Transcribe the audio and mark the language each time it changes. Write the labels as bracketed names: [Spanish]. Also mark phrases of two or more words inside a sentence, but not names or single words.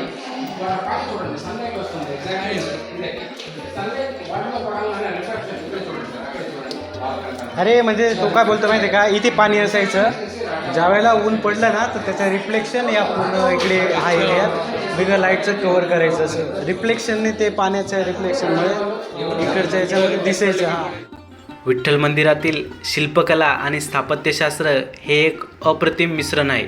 [Telugu] చూడండి సన్లైట్ వస్తుంది [English] exactly sunlight [Telugu] వాటర్లో పడాలని రిఫ్లెక్షన్ ఇక్కడ చూడండి సార్, అక్కడ చూడండి. [Marathi] अरे म्हणजे तो काय बोलतो माहिती आहे का, इथे पाणी असायचं, ज्यावेळेला ऊन पडलं ना तर त्याचं रिफ्लेक्शन या पूर्ण इकडे हा एरियात बिगर लाईटचं कव्हर करायचं. असं रिफ्लेक्शनने ते पाण्याच्या रिफ्लेक्शनमुळे इकडच्या याच्यामध्ये दिसायचं. विठ्ठल मंदिरातील शिल्पकला आणि स्थापत्यशास्त्र हे एक अप्रतिम मिश्रण आहे.